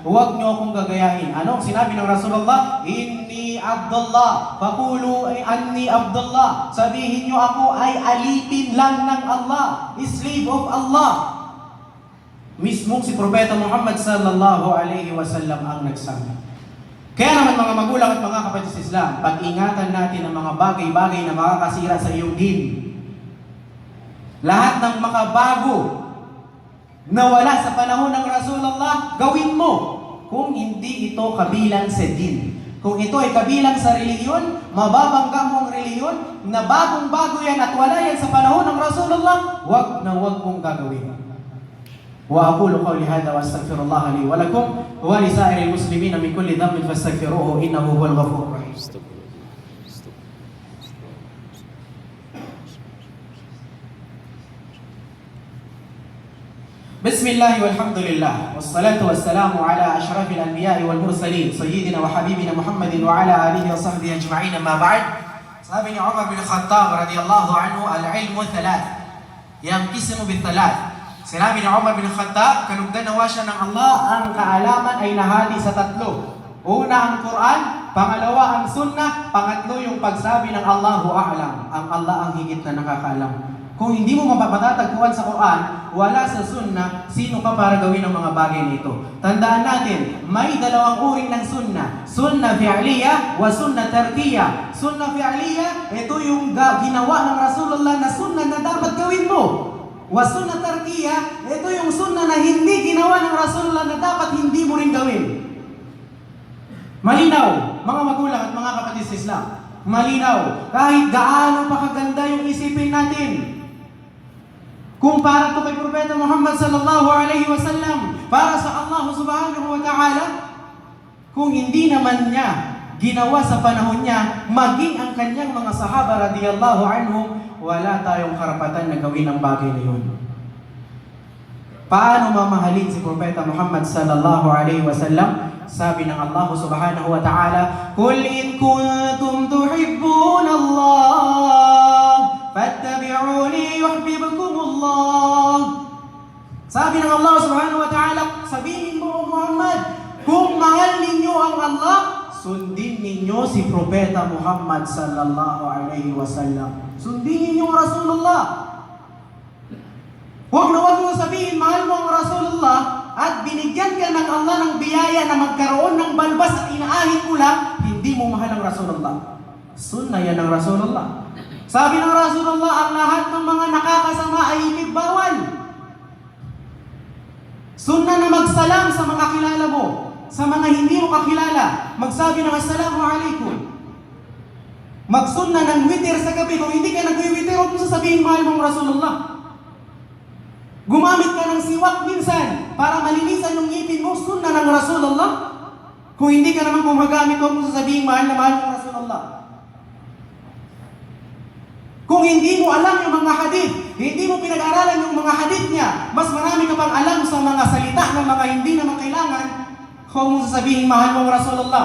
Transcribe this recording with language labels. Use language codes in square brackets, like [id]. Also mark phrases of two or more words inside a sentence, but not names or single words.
[tl] Huwag niyo akong gagayahin. Anong sinabi ng Rasulullah? [ar] إني عبد الله، فقولوا أني عبد الله. [tl] Sabihin niyo ako ay alipin lang ng Allah, [en] slave of Allah. [tl] Mismong si Propeta Muhammad [ar] صلى الله عليه وسلم [tl] ang nagsabi. Kaya naman mga magulang at mga kapatid sa Islam, pag-ingatan natin ang mga bagay-bagay na makakasira sa iyong din. Lahat ng makabago na wala sa panahon ng Rasulullah, gawin mo. Kung hindi ito kabilang sa din. Kung ito ay kabilang sa reliyon, mababangga mo ang reliyon, na bagong-bago yan at wala yan sa panahon ng Rasulullah, wag na wag mong gagawin. [ar] وأقول قولي هذا وأستغفر الله لي ولكم ولسائر المسلمين من كل ذنب فاستغفروه إنه هو الغفور الرحيم. بسم الله والحمد لله والصلاة والسلام على أشرف الأنبياء والمرسلين سيدنا وحبيبنا محمد وعلى آله وصحبه أجمعين, أما بعد. [tl] Sabi ni Umar bin Khattab [ar] رضي الله عنه, العلم ثلاث ينقسم بثلاث. [tl] Sinabi ni Umar bin Khattab, kanugdan nawa siya ng Allah, ang kaalaman ay nahati sa tatlo. Una ang Quran, pangalawa ang Sunnah, pangatlo yung pagsabi ng [ar] الله أعلم. [tl] Ang Allah ang higit na nakakaalam. Kung hindi mo matatagpuan sa Quran, wala sa Sunnah, sino ka para gawin ang mga bagay nito? Tandaan natin, may dalawang uri ng Sunnah. [ar] سنة فعلية وسنة تركية. سنة فعلية, [tl] ito yung ginawa ng Rasulullah na Sunnah na dapat gawin mo. [ar] وسنة تركية, [tl] ito yung Sunnah na hindi ginawa ng Rasulullah na dapat hindi mo rin gawin. Malinaw, mga magulang at mga kapatid sa Islam. Malinaw, kahit gaano pa kaganda yung isipin natin. Kung para to kay Propeta Muhammad [ar] صلى الله عليه وسلم, [tl] para sa Allah [ar] سبحانه وتعالى, [tl] kung hindi naman niya ginawa sa panahon niya, maging ang kanyang mga sahaba [ar] رضي الله عنهم, [tl] wala tayong karapatan na gawin ang bagay na yun. Paano mamahalin si Propeta Muhammad [ar] صلى الله عليه وسلم? [tl] Sabi ng Allah [ar] سبحانه وتعالى, قل إن كنتم تحبون الله فاتبعوني يحببكم الله. [tl] Sabi ng Allah [ar] سبحانه وتعالى, [tl] sabihin mo Muhammad, kung mahal ninyo ang Allah, sundin ninyo si Propeta Muhammad [ar] صلى الله عليه وسلم. [tl] Sundin ninyo ang Rasulullah. Huwag na huwag mo sabihin, mahal mo ang Rasulullah, at binigyan ka ng Allah ng biyaya na magkaroon ng balbas at inaahit mo lang, hindi mo mahal ang Rasulullah. Sunnah yan ng Rasulullah. Sabi ng Rasulullah, ang lahat ng mga nakakasama ay ibibawal. Sunnah na magsalam sa mga kilala mo. Sa mga hindi mo kakilala, magsabi ng [ar] السلام عليكم. [tl] Magsunna ng witir sa gabi. Kung hindi ka nag-witir, huwag mo sasabihin mahal mong Rasulullah. Gumamit ka ng siwak minsan para malinisan yung ngipin mo, sunna ng Rasulullah. Kung hindi ka naman gumagamit, huwag mo sasabihin mahal na mahal mong Rasulullah. Kung hindi mo alam yung mga hadith, hindi mo pinag-aralan yung mga hadith niya, mas marami ka pang alam sa mga salita ng mga hindi naman kailangan, huwag mo sasabihin mahal mong Rasulullah.